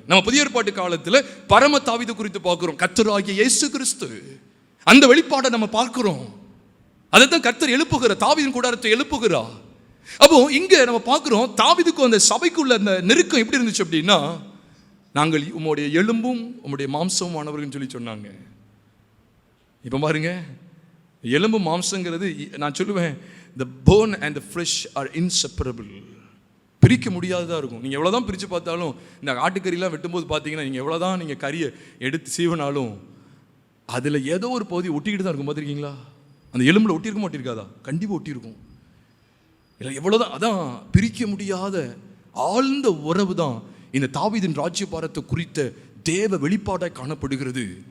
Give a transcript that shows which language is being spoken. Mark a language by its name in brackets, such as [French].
[Tamil] நம்ம புதிய ஏற்பாட்டு காலத்தில் பரம தாவீது குறித்து பார்க்கிறோம், கர்த்தராகிய இயேசு கிறிஸ்து. அந்த வெளிப்பாடை நம்ம பார்க்கிறோம். அதை தான் கர்த்தர் எழுப்புகிறார், தாவீதின் கூடாரத்தை எழுப்புகிறார். அப்போ இங்க நம்ம பார்க்கிறோம், தாவீதுக்கும் அந்த சபைக்குள்ள அந்த நெருக்கம் எப்படி இருந்துச்சு அப்படின்னா, நாங்கள் உம்முடைய எலும்பும் உம்முடைய மாம்சமும் ஆனவர்கள் சொல்லி சொன்னாங்க. இப்போ பாருங்க, எலும்பு மாம்சங்கிறது நான் சொல்லுவேன், [English] the bone and the flesh are inseparable. [Tamil] பிரிக்க முடியாததாக இருக்கும். நீங்கள் எவ்வளோதான் பிரித்து பார்த்தாலும், இந்த ஆட்டுக்கறிலாம் வெட்டும்போது பார்த்தீங்கன்னா, நீங்கள் எவ்வளோதான் நீங்கள் கறியை எடுத்து சீவனாலும் அதில் ஏதோ ஒரு பகுதி ஒட்டிக்கிட்டு தான் இருக்கும். பார்த்துருக்கீங்களா? அந்த எலும்பில் ஒட்டியிருக்க மாட்டிருக்காதா? கண்டிப்பாக ஒட்டியிருக்கும். இல்லை எவ்வளோதான், அதான் பிரிக்க முடியாத ஆழ்ந்த உறவு தான் இந்த தாவீதின் ராஜ்யபாரத்தை குறித்த தேவ வெளிப்பாடாய் காணப்படுகிறது.